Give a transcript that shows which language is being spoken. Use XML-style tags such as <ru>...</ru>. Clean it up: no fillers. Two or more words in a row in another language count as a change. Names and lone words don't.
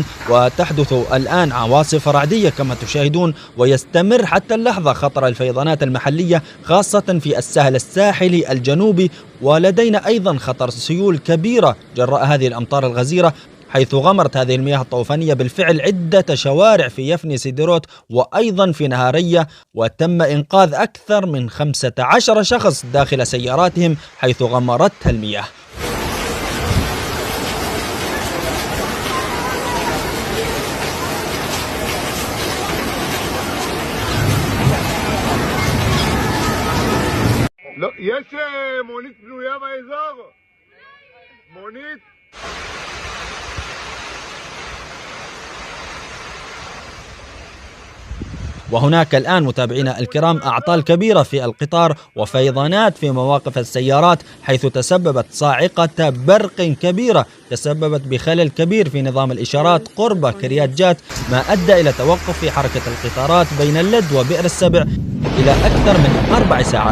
<ar>وتحدث الآن عواصف رعدية كما تشاهدون، ويستمر حتى اللحظة خطر الفيضانات المحلية خاصة في الساحل الساحلي الجنوبي، ولدينا أيضا خطر سيول كبيرة جراء هذه الأمطار الغزيرة، حيث غمرت هذه المياه الطوفانية بالفعل عدة شوارع في يفني سيديروت وأيضا في نهارية، وتم إنقاذ أكثر من 15 شخص داخل سياراتهم حيث غمرتها المياه.</ar> <he>לא, יש מונית פנויה באזור. מונית.</he> <ar>وهناك الآن متابعينا الكرام أعطال كبيرة في القطار وفيضانات في مواقف السيارات، حيث تسببت صاعقة برق كبيرة تسببت بخلل كبير في نظام الإشارات قرب كريات جات، ما أدى إلى توقف في حركة القطارات بين اللد وبئر السبع إلى أكثر من 4 ساعات.</ar>